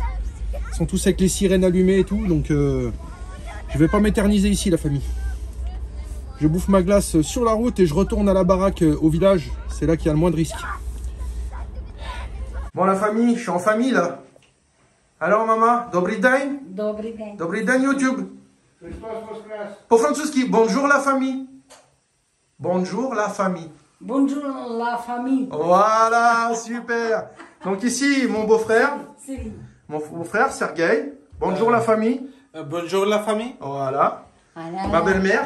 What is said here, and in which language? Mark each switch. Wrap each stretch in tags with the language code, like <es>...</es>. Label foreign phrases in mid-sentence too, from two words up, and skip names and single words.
<fr>Ils sont tous avec les sirènes allumées et tout. Donc, je vais pas m'éterniser ici, la famille. Je bouffe ma glace sur la route et je retourne à la baraque au village. C'est là qu'il y a le moins de risques. Bon, la famille, je suis en famille là. Alors, maman,</fr> <pl>dobry dzień? Dobry dzień. Dobry dzień, YouTube. Po-francuski,</pl> <fr>bonjour la famille. Bonjour la famille. Bonjour la famille. Voilà, super. Donc ici, mon beau-frère. Sergei. Mon beau-frère, Sergei. Bonjour la famille. Bonjour la famille. Voilà. Voilà. Ma belle-mère.</fr>